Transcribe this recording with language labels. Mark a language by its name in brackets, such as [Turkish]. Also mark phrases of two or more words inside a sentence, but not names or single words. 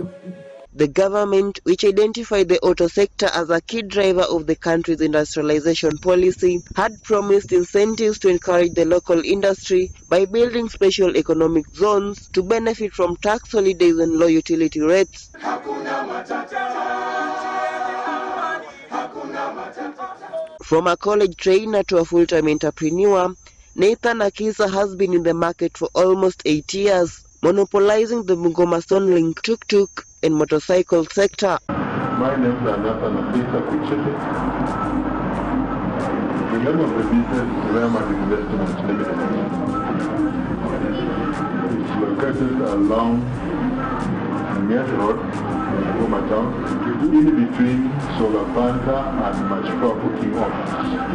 [English] The government, which identified the auto sector as a key driver of the country's industrialization policy, had promised incentives to encourage the local industry by building special economic zones to benefit from tax holidays and low utility rates. From a college trainer to a full-time entrepreneur, Nathan Akisa has been in the market for almost 8 years, monopolizing the Bungoma Sonlink tuk-tuk and motorcycle sector. My name is Nathan Akisa Kuchete. The name of the business is Raymond Investments Limited. It's located along Mias Road, Bungoma Town, in between Solar Panta and Maisha booking office.